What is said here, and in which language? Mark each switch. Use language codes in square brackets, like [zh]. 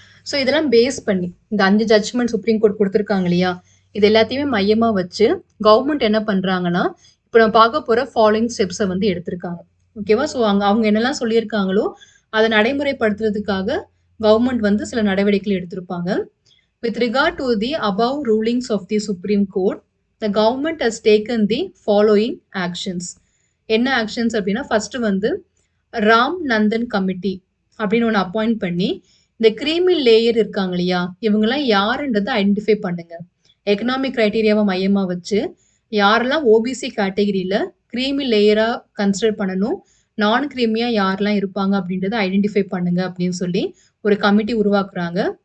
[ta] So இதெல்லாம் base பண்ணி இந்த 5 ஜட்ஜ்மெண்ட் சுப்ரீம் கோர்ட் கொடுத்துருக்காங்க இல்லையா, இது எல்லாத்தையுமே மையமா வச்சு கவர்மெண்ட் என்ன பண்றாங்கன்னா, இப்போ நம்ம பார்க்க போற ஃபாலோயிங் ஸ்டெப்ஸை வந்து எடுத்திருக்காங்க. ஓகேவா? ஸோ அவங்க என்னெல்லாம் சொல்லியிருக்காங்களோ அதை நடைமுறைப்படுத்துறதுக்காக கவர்மெண்ட் வந்து சில நடவடிக்கைகள் எடுத்திருப்பாங்க. [en] With regard to the above rulings of the Supreme Court, the government has taken the following actions. [ta] என்ன ஆக்ஷன்ஸ் அப்படின்னா, ஃபர்ஸ்ட் வந்து ராம் நந்தன் கமிட்டி அப்படின்னு ஒன்று அப்பாயிண்ட் பண்ணி இந்த கிரீமி லேயர் இருக்காங்க இல்லையா, இவங்கெல்லாம் யாருன்றதை ஐடென்டிஃபை பண்ணுங்க. எக்கனாமிக் கிரைட்டீரியாவை மையமாக வச்சு யாரெல்லாம் ஓபிசி கேட்டகரியில் கிரீமி லேயராக கன்சிடர் பண்ணணும், நான் கிரீமியாக யாரெல்லாம் இருப்பாங்க அப்படின்றத ஐடென்டிஃபை பண்ணுங்க அப்படின்னு சொல்லி ஒரு கமிட்டி உருவாக்குறாங்க.